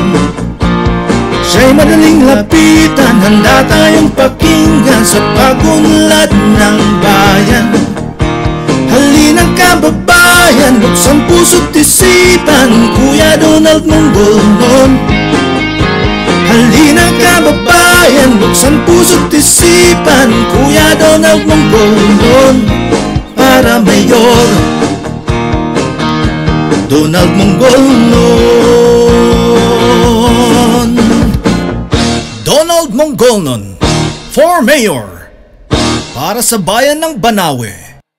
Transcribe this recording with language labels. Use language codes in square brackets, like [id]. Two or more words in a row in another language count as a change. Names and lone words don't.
[tl] Siya'y madaling lapitan, handa tayong pakinggan sa pagunlad ng bayan. Halina kababayan, buksan puso't isipan, Kuya Donald Mongolnon. Halina kababayan, buksan puso't isipan, Kuya Donald Mongolnon. Para Mayor, Donald Mongolnon. Donald Mongolnon [en] for Mayor, [tl] para sa bayan ng Banawe.